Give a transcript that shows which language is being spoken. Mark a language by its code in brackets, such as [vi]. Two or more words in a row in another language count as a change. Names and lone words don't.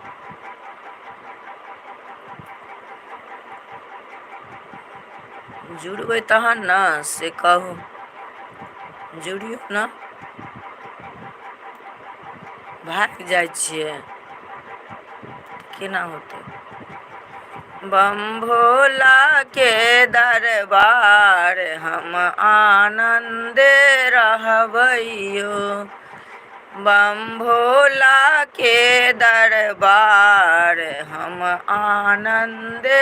[mai] जुड़बै तहन ने से कहू, जुड़ियौ ने। भागि जाइ छियै केना होतै। बम भोला के दरबार हम आनंदे रहबैयो, बम भोला के दरबार हम आनंदे